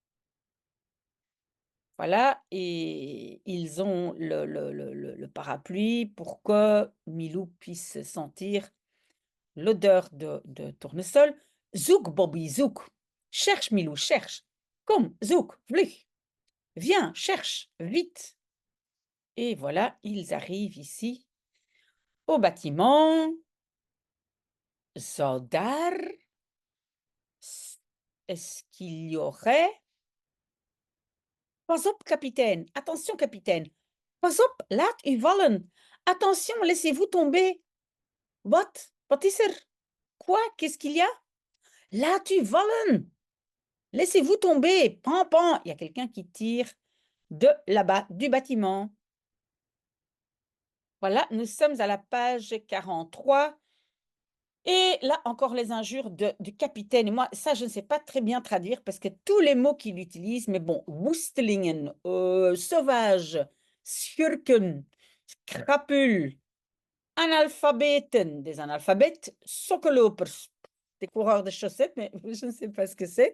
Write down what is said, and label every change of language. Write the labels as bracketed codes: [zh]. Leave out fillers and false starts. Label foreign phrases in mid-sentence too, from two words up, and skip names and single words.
[fr] Voilà, et ils ont le parapluie pour que Milou puisse sentir l'odeur de Tournesol. [nl] Zoek, Bobby, zoek. [fr] Cherche, Milou, cherche. [nl] Kom, zoek, vlug. [fr] Viens, cherche, vite. Et voilà, ils arrivent ici au bâtiment. [nl] Zou daar... [fr] Est-ce qu'il y aurait... [nl] Pas op, [fr] capitaine. Attention, capitaine. [nl] Pas op, laat u vallen. [fr] Attention, laissez-vous tomber. [nl] Wat is er? [fr] Quoi? Qu'est-ce qu'il y a? [nl] Laat u vallen. [fr] Laissez-vous tomber. Pan, pan. Il y a quelqu'un qui tire de là-bas, du bâtiment. Voilà, nous sommes à la page 43. Et là, encore les injures du capitaine. Et moi, ça, je ne sais pas très bien traduire parce que tous les mots qu'il utilise, mais bon, woestelingen, sauvage, schurken, crapule, analphabeten, des analphabètes, sokkelopers, des coureurs de chaussettes, mais je ne sais pas ce que c'est.